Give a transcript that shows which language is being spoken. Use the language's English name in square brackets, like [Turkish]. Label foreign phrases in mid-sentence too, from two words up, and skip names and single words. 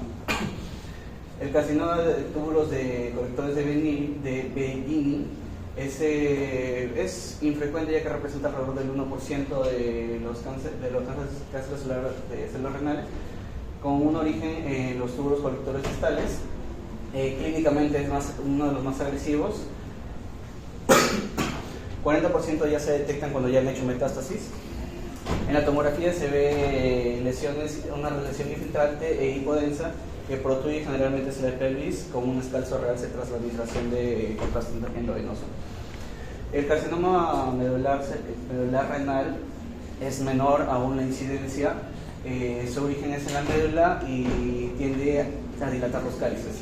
[Spanish] El carcinoma de túbulos de colectores de Bellini es infrecuente, ya que representa alrededor del 1% de los cánceres celulares de células renales, con un origen en los túbulos colectores distales. Clínicamente es uno de los más agresivos. 40% ya se detectan cuando ya han hecho metástasis. En la tomografía se ve una lesión infiltrante e hipodensa que protruye generalmente hacia la pelvis con un escalzo realce tras la administración de contraste endovenoso. El carcinoma medular renal es menor aún la incidencia. Su origen es en la médula y tiende a dilatar los cálices.